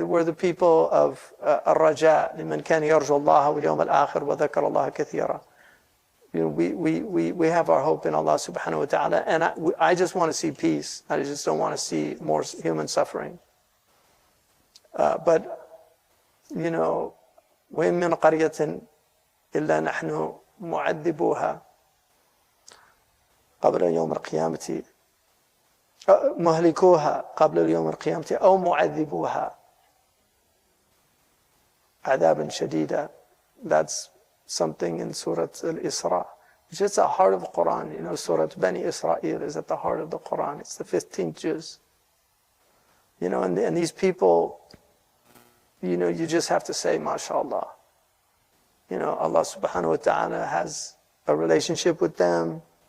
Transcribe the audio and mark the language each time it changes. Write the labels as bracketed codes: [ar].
[en] We're the people of [ar] الرجاء لمن كان يرجو الله واليوم الآخر وذكر الله كثيرا. [en] We have our hope in Allah subhanahu wa ta'ala, and I just want to see peace. I just don't want to see more human suffering. [ar] But وَإِن مِّن قَرْيَةٍ إِلَّا نَحْنُ مُعَذِّبُوهَا قبل يوم القيامة مهلكوها قبل اليوم القيامة أو معذبوها عذابا شديدا. [en] That's something in Surah Al-Isra. It's just the heart of the Qur'an. You know, Surah Bani Israel is at the heart of the Qur'an. It's the 15th juz. You know, and these people, you know, you just have to say, MashaAllah. You know, Allah subhanahu wa ta'ala has a relationship with them.